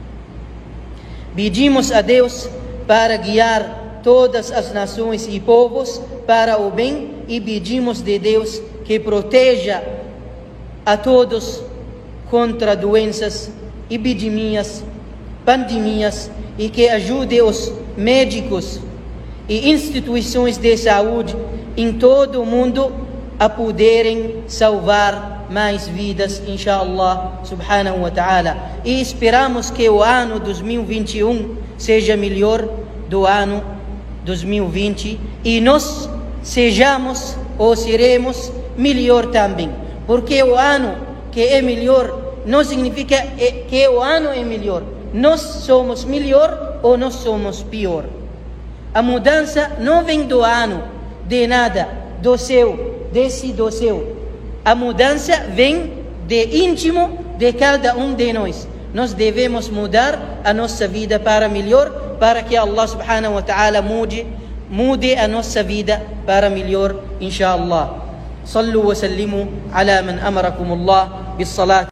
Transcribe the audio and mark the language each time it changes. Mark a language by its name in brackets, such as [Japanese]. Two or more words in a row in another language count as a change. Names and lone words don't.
[Portuguese] Pedimos a Deus para guiar todas as nações e povos para o bem e pedimos de Deus que proteja a todos contra doenças, epidemias, pandemias e que ajude os médicos e instituições de saúde em todo o mundo a poderem salvar mais vidas, [Arabic] إن شاء الله سبحانه وتعالى. [Portuguese] E esperamos que o ano 2021 seja melhor do ano 2020 e nós sejamos ou seremos melhor também, porque o ano que é melhor não significa que o ano é melhor, nós somos melhor ou nós somos pior. A mudança não vem do ano, de nada, do céu, do céu. A mudança vem de íntimo de cada um de nós. Nós devemos mudar a nossa vida para melhor, para que Allah [Arabic] سبحانه وتعالى [Portuguese] mude a nossa vida para melhor, inshallah. [Arabic] صلوا وسلموا على من أمركم الله بالصلاة.